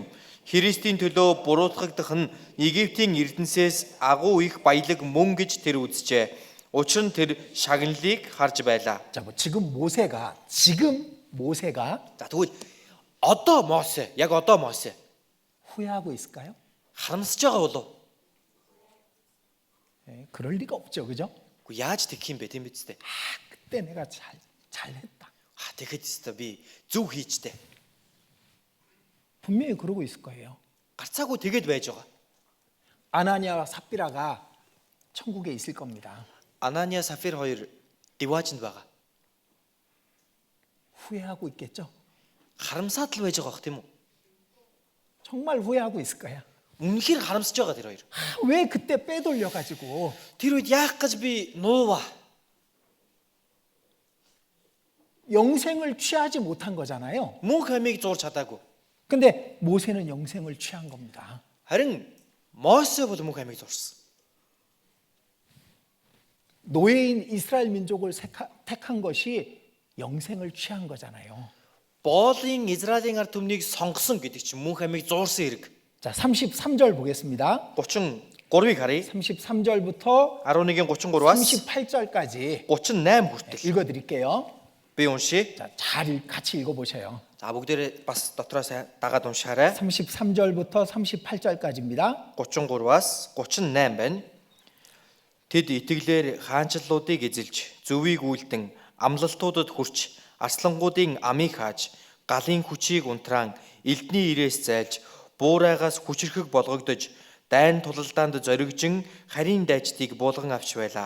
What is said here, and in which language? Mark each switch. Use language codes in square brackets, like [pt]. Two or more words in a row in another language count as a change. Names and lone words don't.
[mn] Христийн төлөө буруутгагдах нь Египтийн эрдэнсээс агуу их баялаг мөн гэж тэр үзжээ. Учир нь тэр шагналыг харж байлаа. [ko] 자, 지금 모세가 [mn] За тэгвэл одоо Мосе, яг одоо Мосе [ko] 후회하고 있을까요? [mn] харамсаж байгаа болов? [ko] 그럴 리가 없죠, 그죠? [mn] Үгүй яаж тэгэх юм бэ тийм биз дээ? [ko] 그때 내가 잘했다. [mn] Тэгэхэд өстө би зөв хийжтэй. [ko] 분명히 그러고 있을 거예요. [mn] Гарцаагүй тэгэд байж байгаа. [ko] 아나니아와 삽비라가 천국에 있을 겁니다. [mn] Анания Сафир хоёр Диваажинд байгаа. [ko] 후회하고 있겠죠? [mn] Харамсаад л байж байгаа бох тийм үү? [ko] 정말 후회하고 있을 거야. [mn] үнэхээр харамсаж байгаа тэр хоёр. [ko] 왜 그때 빼돌려 가지고 [mn] Тэр үед яах гэж би нуува? [ko] 영생을 취하지 못한 거잖아요. [mn] Мөнх амийг зурж чадаагүй. [ko] 근데 모세는 영생을 취한 겁니다. [mn] Харин Мосе бол мөнх амийг зурсан. [ko] 노예인 이스라엘 민족을 택한 것이 영생을 취한 거잖아요. [mn] Боолын Израилийн ард түмнийг сонгосон гэдэг чинь мөнх амийг зуурсан хэрэг. [ko] 자, 33절 보겠습니다. [mn] 33-ыг харъя. [ko] 33절부터 [mn] 11-33-аас [ko] 38절까지 [mn] 38 хүртэл [ko] 읽어 드릴게요. [mn] би уншия. [ko] 자, 같이 읽어 보셔요. [mn] За бүгдээрээ бас дотроос дагаад уншаарай. [ko] 33절부터 38절까지입니다. [mn] 33-аас 38 байна. Тэд итгэлээр хаанчлалуудыг эзэлж, зөвийг үйлдэн, амлалтуудад хүрч, арслангуудын амийг хааж, галын хүчийг унтраан, элдний ирээс зайлж, буурайгаас хүчрхэг болгогдож, дайн тулалдаанд зоригжин харийн дайчдыг буулган авч байлаа.